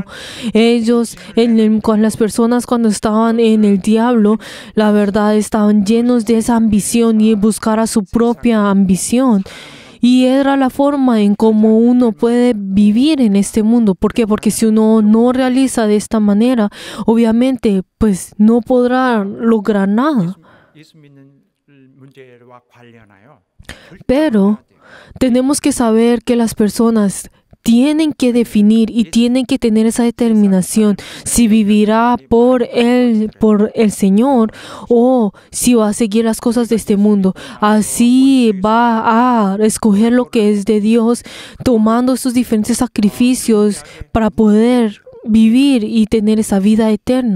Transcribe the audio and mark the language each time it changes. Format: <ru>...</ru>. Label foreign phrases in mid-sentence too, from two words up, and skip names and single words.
<es>Ellos, con las personas cuando estaban en el diablo, la verdad estaban llenos de esa ambición y buscar a su propia ambición. Y era la forma en cómo uno puede vivir en este mundo. ¿Por qué? Porque si uno no realiza de esta manera, obviamente, pues no podrá lograr nada.</es> <ko>예수 믿는 문제와 관련하여</ko> <es>Pero tenemos que saber que las personas tienen que definir y tienen que tener esa determinación si vivirá por el Señor o si va a seguir las cosas de este mundo. Así va a escoger lo que es de Dios, tomando sus diferentes sacrificios para poder vivir y tener esa vida eterna.</es>